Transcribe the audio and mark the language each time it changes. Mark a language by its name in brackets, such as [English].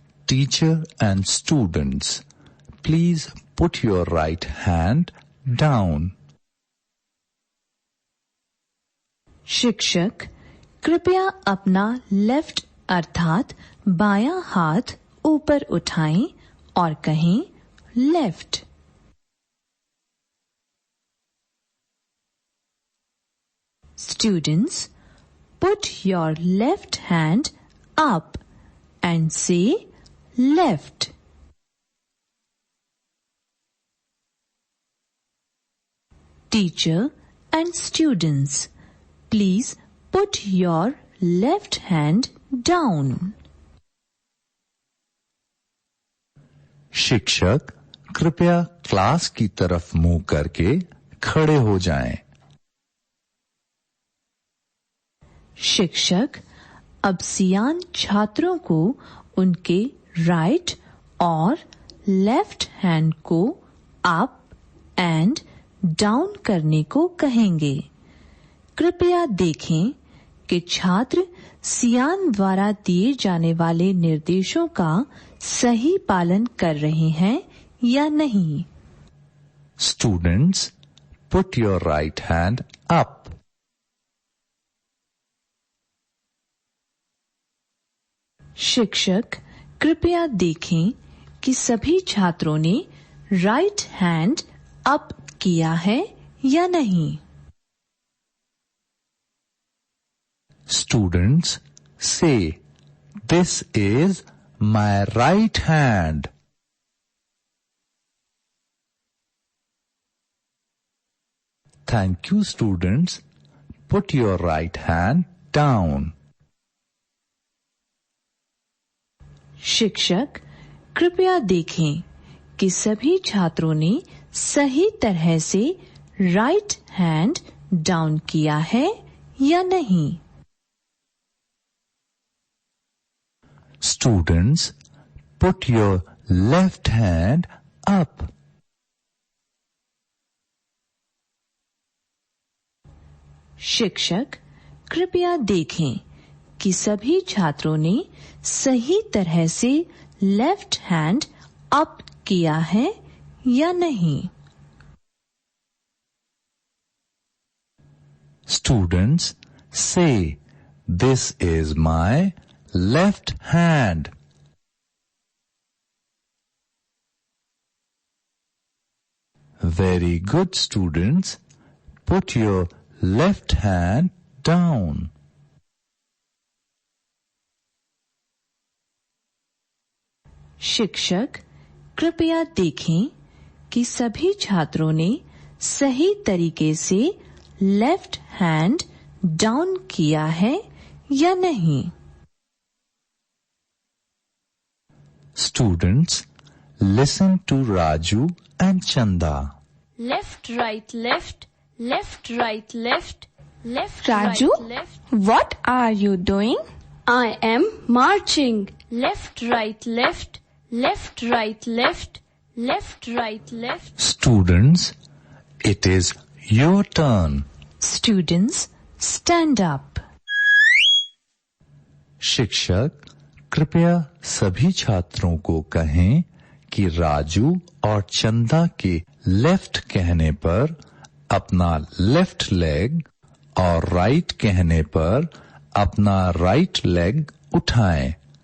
[English] Teacher and students, please put your right hand down. [Hindi] शिक्षक कृपया अपना लेफ्ट अर्थात बायां हाथ ऊपर उठाएं और कहें left. [English] Students, put your left hand up and say left. Teacher and students, please put your left hand down. [Hindi] शिक्षक कृपया क्लास की तरफ मुंह करके खड़े हो जाएं। शिक्षक अब सियान छात्रों को उनके राइट और लेफ्ट हैंड को अप एंड डाउन करने को कहेंगे। कृपया देखें कि छात्र सियान द्वारा दिए जाने वाले निर्देशों का सही पालन कर रहे हैं या नहीं। [English] Students, put your right hand up. [Hindi] शिक्षक कृपया देखें कि सभी छात्रों ने राइट हैंड अप किया है या नहीं. [English] Students say, "This is my right hand." Thank you, students. Put your right hand down. [Hindi] शिक्षक कृपया देखें कि सभी छात्रों ने सही तरह से राइट हैंड डाउन किया है या नहीं. [English] Students, put your left hand up. [Hindi] शिक्षक कृपया देखें कि सभी छात्रों ने सही तरह से लेफ्ट हैंड अप किया है या नहीं. [English] Students, say, "This is my left hand." Very good, students. Put your left hand down. [Hindi] शिक्षक कृपया देखें कि सभी छात्रों ने सही तरीके से लेफ्ट हैंड डाउन किया है या नहीं. [English] Students, listen to Raju and Chanda. Left, right, left, left, right, left, left, Raju, right, left. what are you doing? I am marching. Left, right, left, left, right, left, left, right, left. Students, it is your turn. Students, stand up. [Hindi] शिक्षक कृपया सभी छात्रों को कहें कि राजू और चंदा के लेफ्ट कहने पर अपना लेफ्ट लेग और राइट कहने पर अपना राइट लेग उठाएं.